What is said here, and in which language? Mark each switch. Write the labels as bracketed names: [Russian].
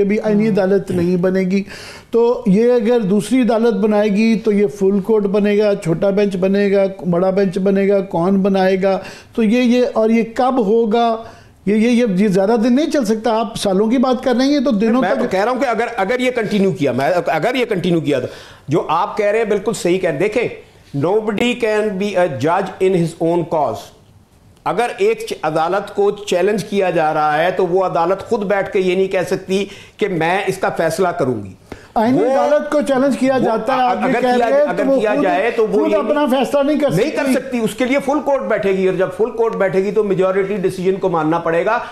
[Urdu] ابھی آئینی عدالت نہیں بنے گی تو یہ اگر دوسری عدالت بنائے گی تو یہ فل کورٹ بنے گا, چھوٹا بینچ بنے گا, بڑا بینچ بنے گا, کون بنائے گا, تو یہ اور یہ کب ہوگا؟ یہ زیادہ دن نہیں چل سکتا. آپ سالوں کی بات کر رہے ہیں تو دنوں میں تو کہہ رہا ہوں کہ اگر یہ کنٹینیو کیا تو جو آپ کہہ رہے ہیں بالکل صحیح کہہ رہے ہیں. دیکھیں [English] nobody can be a judge in his own cause. [Urdu] اگر ایک عدالت کو چیلنج کیا جا رہا ہے تو وہ عدالت خود بیٹھ کے یہ نہیں کہہ سکتی کہ میں اس کا فیصلہ کروں گی. آئینی عدالت کو چیلنج کیا جاتا ہے, اگر کیا جائے تو وہ اپنا فیصلہ نہیں کر سکتی. اس کے لیے فل کورٹ بیٹھے گی, اور جب فل کورٹ بیٹھے گی تو میجورٹی ڈیسیجن کو ماننا پڑے گا.